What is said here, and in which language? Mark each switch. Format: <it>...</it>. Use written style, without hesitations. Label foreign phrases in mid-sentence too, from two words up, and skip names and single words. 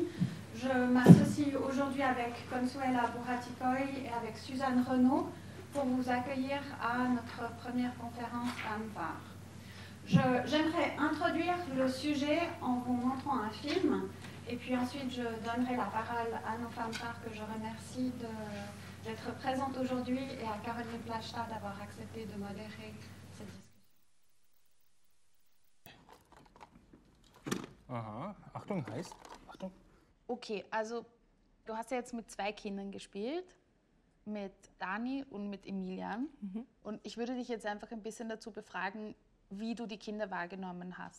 <fr>Je m'associe aujourd'hui avec Consuela Buraticoy et avec Suzanne Renaud pour vous accueillir à notre première conférence à ANPAR. J'aimerais introduire le sujet en vous montrant un film et puis ensuite je donnerai la parole à nos femmes phares que je remercie d'être présente aujourd'hui et à Caroline Plachta d'avoir accepté de modérer cette discussion.</fr> <de>Aha, Achtung heißt, Achtung. Okay, also du hast ja jetzt mit 2 Kindern gespielt, mit Dani und mit Emilian. Und ich würde dich jetzt einfach ein bisschen dazu befragen, wie du die Kinder wahrgenommen hast.</de>